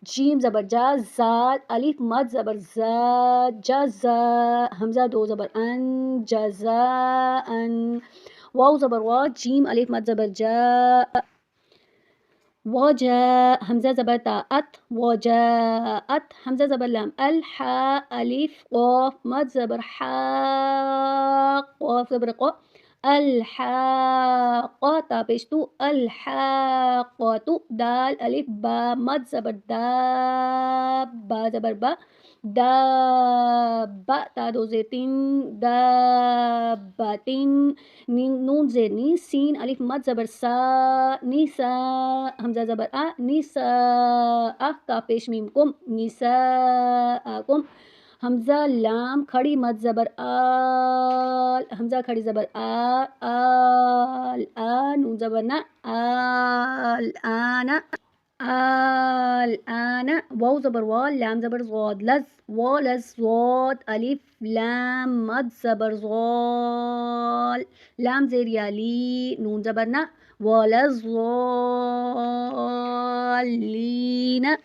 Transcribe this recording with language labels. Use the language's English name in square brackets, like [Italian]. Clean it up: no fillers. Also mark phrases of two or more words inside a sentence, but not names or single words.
[Urdu] جیم زبر جا، زال الف مد زبر زا، جزا حمزہ دو زبر ان، جزا ان، واو زبر وا، جیم الف مد زبر جا، وجا حمزہ زبر تا ات، وجاءت حمزہ زبر لام، الحا الف قاف مد زبر حا، قاف زبر قا، الحاقہ تا پیش تو، الحاقۃ، دال الف با مد زبر دا، با زبر با، دابہ تا دو زیر تین، دابتن، نون زیر نی، سین الف مد زبر سا، نیسا حمزہ زبر آ، نیسا کا پیش میم کم، نیساکم، حمزہ لام کھڑی مد زبر آل، حمزہ کھڑی زبر آل نون زبر نا، آل واو زبر وا، لام زبر زاد، لز والز، زاد الف لام مد زبر زال، لام زیر یا لی، نون زبر نا، والضالین،